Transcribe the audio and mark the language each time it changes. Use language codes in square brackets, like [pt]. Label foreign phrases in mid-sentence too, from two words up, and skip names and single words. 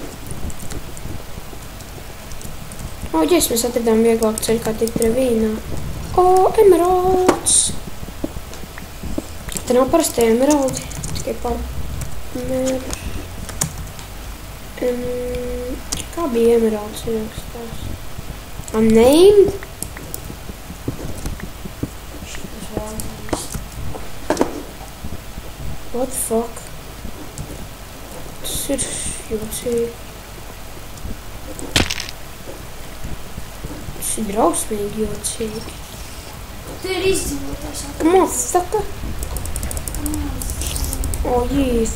[lv] O, ģes, mēs atradām vieglāku ceļu, kā tikt Revīnā. O, emeralds! Te nav parastie emeraldi, tikai par... Kā bija emeralds ierakstās? [en] Unnamed? What the fuck? [lv] Tas ir jocīgi. Tas ir drausmīgi jocīgi. Tu ir izdzīvotājs. Motherfucker! O, jīs.